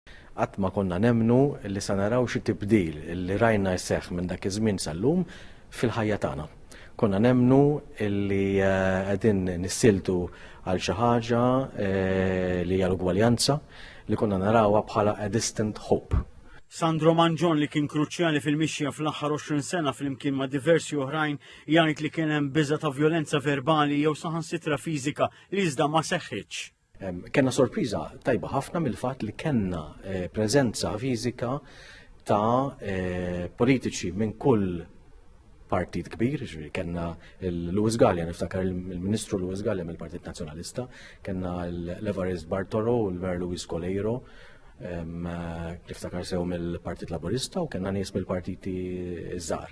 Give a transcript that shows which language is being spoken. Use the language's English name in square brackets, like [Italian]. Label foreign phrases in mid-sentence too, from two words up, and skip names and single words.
[Maltese] qatt ma konna nemmnu li se naraw xi tibdil li rajna jseħħ minn dak iż-żmien sal-lum fil-ħajja tagħna. Konna nemmnu li qegħdin nissiltu għal xi ħaġa li hija l-ugwaljanza li konna narawha bħala [English] a distant hope. [Maltese] Sandro Manġon li kien kruċjali fil-mixja fl-aħħar 20 sena flimkien ma' diversi oħrajn jgħid li kien hemm biża' ta' vjolenza verbali jew saħansitra fiżika li iżda ma seħħitx. Kenna sorpriża tajba ħafna mill-fatt li kenna preżenza fiżika ta' politiċi minn kull partit kbir, kenna Lewis Gallia, niftakar il-Ministru Lewis Gallia mill-Partit Nazzjonalista, kenna l-Evarist Bartolo, l-Mer Luis Coleiro, niftakar sew mill-Partit Laburista u kenna nies mill-partiti żgħar.